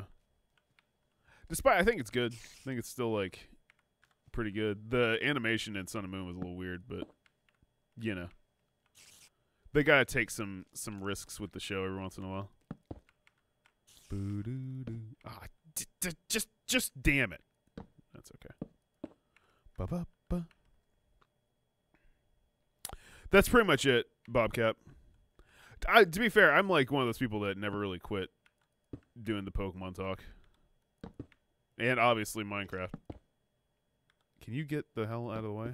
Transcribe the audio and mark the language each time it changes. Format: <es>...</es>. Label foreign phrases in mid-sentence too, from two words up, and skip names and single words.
<en>Despite I think it's good. I think it's still like pretty good. The animation in Sun and Moon was a little weird, but you know. They gotta take some risks with the show every once in a while. Ah, just damn it. That's okay. Ba-ba-ba. That's pretty much it, Bobcat. To be fair, I'm like one of those people that never really quit doing the Pokemon talk. And obviously Minecraft. Can you get the hell out of the way?</en>